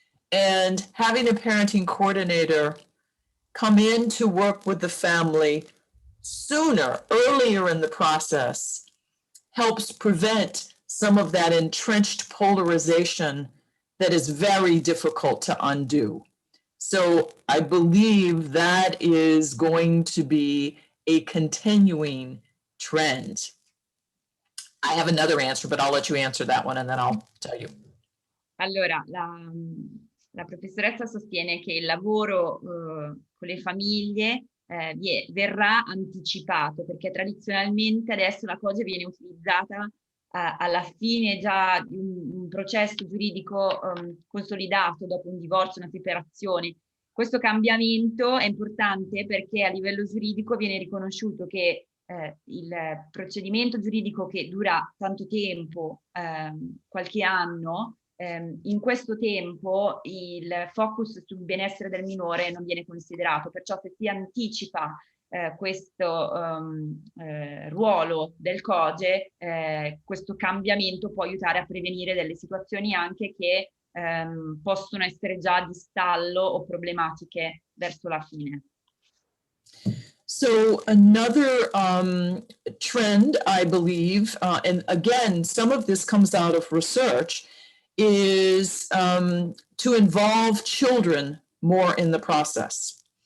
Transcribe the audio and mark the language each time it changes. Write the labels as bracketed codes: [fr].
[en] And having a parenting coordinator come in to work with the family sooner, earlier in the process, helps prevent some of that entrenched polarization that is very difficult to undo. So I believe that is going to be a continuing trend. I have another answer, but I'll let you answer that one and then I'll tell you. [it] Allora, la professoressa sostiene che il lavoro con le famiglie verrà anticipato, perché tradizionalmente adesso la cosa viene utilizzata alla fine già di un processo giuridico consolidato dopo un divorzio, una separazione. Questo cambiamento è importante perché a livello giuridico viene riconosciuto che il procedimento giuridico che dura tanto tempo, qualche anno, in questo tempo il focus sul benessere del minore non viene considerato, perciò se si anticipa questo ruolo del COGE, questo cambiamento può aiutare a prevenire delle situazioni anche che possono essere già di stallo o problematiche verso la fine. [en] So another trend, I believe, and again, some of this comes out of research, is to involve children more in the process.